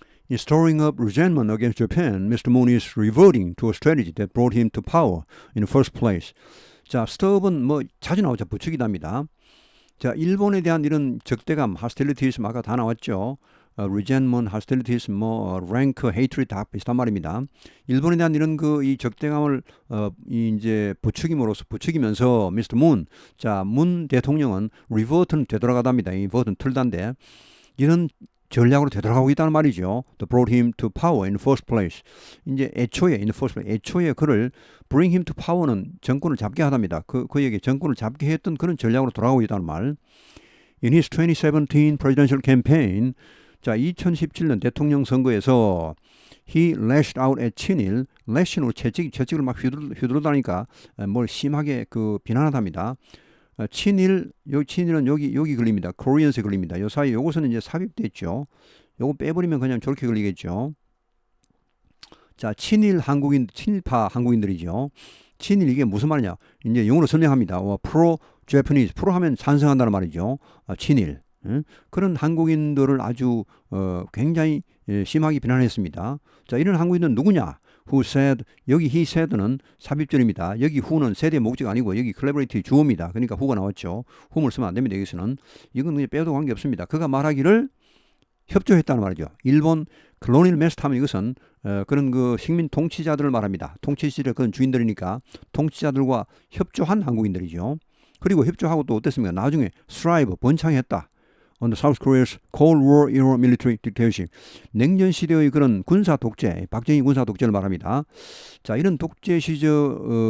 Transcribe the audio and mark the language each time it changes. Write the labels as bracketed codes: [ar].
[en] In stirring up resentment against Japan, Mr. Moon is reverting to a strategy that brought him to power in the first place. [ko] 자, stirup은 자주 나오죠. 부추기답니다. 자, 일본에 대한 이런 적대감, hostilities 아까 다 나왔죠. resentment, hostilities, rank, hatred 다 비슷한 말입니다. 일본에 대한 이런 이 적대감을 이제 부추기면서 Mr. Moon, 자, 문 대통령은 revert는 되돌아가답니다. 이 revert는 틀단데 이런 전략으로 되돌아가고 있다는 말이죠. [en] That brought him to power in the first place. [ko] 이제 애초에 그를 [en] bring him to power [ko] 는 정권을 잡게 하답니다. 그에게 정권을 잡게 했던 그런 전략으로 돌아가고 있다는 말. [en] In his 2017 presidential campaign, [ko] 자, 2017년 대통령 선거에서 [en] he lashed out at [ko] 친일, lashing으로 채찍을 막 휘두르다니까 뭘 심하게 비난하답니다. 친일은 여기 걸립니다. 코리안스에 걸립니다. 요 사이 요것은 이제 삽입됐죠. 요거 빼버리면 그냥 저렇게 걸리겠죠. 자, 친일파 한국인들이죠. 친일 이게 무슨 말이냐? 이제 영어로 설명합니다. pro Japanese, pro 하면 찬성한다는 말이죠. 친일. 그런 한국인들을 아주 굉장히 심하게 비난했습니다. 자, 이런 한국인은 누구냐? [en] Who said, [ko] 여기 he said는 삽입절입니다. 여기 who는 세대 목적 아니고 여기 collaborative 주어입니다. 그러니까 who가 나왔죠. whom을 쓰면 안 됩니다. 여기서는. 이건 그냥 빼도 관계없습니다. 그가 말하기를 협조했다는 말이죠. 일본 colonial master 하면 이것은 그런 식민 통치자들을 말합니다. 통치시절의 그런 주인들이니까 통치자들과 협조한 한국인들이죠. 그리고 협조하고 또 어땠습니까? 나중에 strive, 번창했다. [en] On the South Korea's Cold War era military dictatorship. [ko] 냉전 시대의 그런 군사 독재, 박정희 군사 독재를 말합니다. 자, 이런 독재 시하에서